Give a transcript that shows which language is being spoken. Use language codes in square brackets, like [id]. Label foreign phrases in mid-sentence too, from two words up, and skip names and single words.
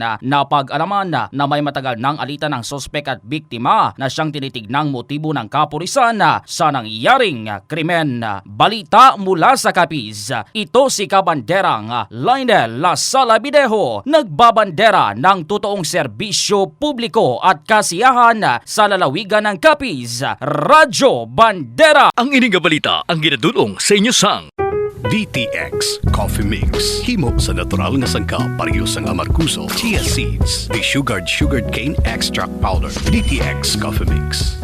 [tl] Napag-alaman na may matagal nang alitan ng suspect at biktima na siyang tinitignang motibo ng kapulisan sa nangyaring krimen. Balita mula sa Capiz, ito si Kabanderang Lionel Lasala-Videjo, nagbabandera ng totoong serbisyo publiko at kasiyahan sa lalawigan ng Capiz. Radyo Bandera. [hil] Ang ining balita ang ginadulong sa inyo sang DTX Coffee Mix. Himo sa natural nga sangka pareho sang amarkuso, [en] chia seeds, sugared cane extract powder. [hil] DTX Coffee Mix.